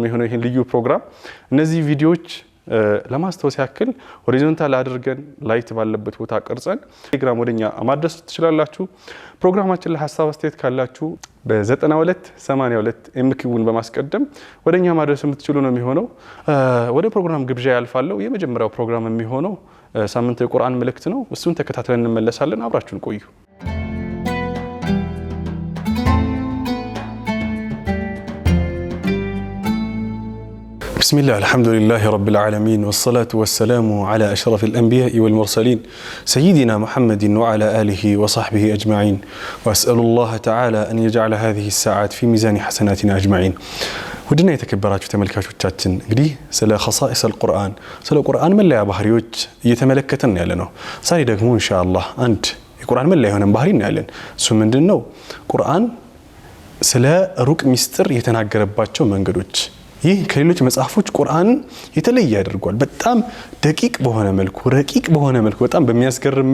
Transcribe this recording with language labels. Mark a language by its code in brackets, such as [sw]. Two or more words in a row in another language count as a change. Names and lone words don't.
[am] የሚሆነው ይሄን ልዩ ፕሮግራም። እነዚህ ቪዲዮዎች ለማስተዋወስ ያክል ሆሪዞንታል አድርገን ላይት ባለበት ቦታ ቀርጸን ቴሌግራም ወደኛ ማድረስ ትችላላችሁ። ፕሮግራማችን ላይ ሐሳብ አስተያየት ካላችሁ በ9282 ኤምኪውን በማስቀደም ወደኛ ማድረስ የምትችሉ ነው የሚሆነው። ወደ ፕሮግራም ግብዣ ያልፋለሁ። የመጀመሪያው ፕሮግራም የሚሆነው ሳምንታዊ የቁርአን መልእክት ነው። እሱን ተከታትለን እንመለሳለን። አብራችሁን ቆዩ። [ar] بسم الله الحمد لله رب العالمين والصلاة والسلام على أشرف الأنبياء والمرسلين سيدنا محمد وعلى آله وصحبه أجمعين وأسأل الله تعالى أن يجعل هذه الساعات في ميزان حسناتنا أجمعين. [am] ውድና የተከበራችሁ ተመልካቾቻችን እንግዲህ ስለ [ar] خصائص القرآن [am] ስለ ቁርአን መለያ ባህሪዎች እየተመለከተን ያለነው። ዛሬ ደግሞ ኢንሻአላህ አንድ የቁርአን መለያ የሆነ ባህሪ እናያለን። እሱ ምንድነው? ቁርአን ስለ ሩቅ ሚስጥር የተናገረባቸው መንገዶች። ይህ ከሌሎች መጽሐፎች ቁርአን የተለየ ያደርጋል። በጣም ደቂቅ በሆነ መልኩ ረቂቅ በሆነ መልኩ በጣም በሚያስገርም